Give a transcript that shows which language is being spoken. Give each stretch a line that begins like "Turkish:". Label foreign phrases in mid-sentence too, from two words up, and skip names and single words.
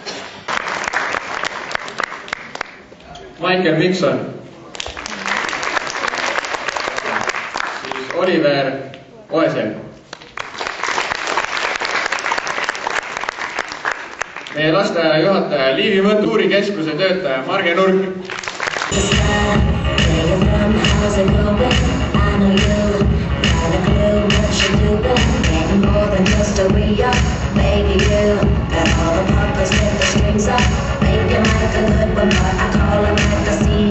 Estonian: Michael Mikson. Siis Oliver Oesel. Meie lasteaia juhataja Liivi Mõttu Kultuurikeskuse töötaja Marge Nurk.
English: How's it going? I know you got a clue what you're doing. Getting more than just a re-up. Baby, you got all the puppets with the strings up. Make him like a good one, but I call him like I see him.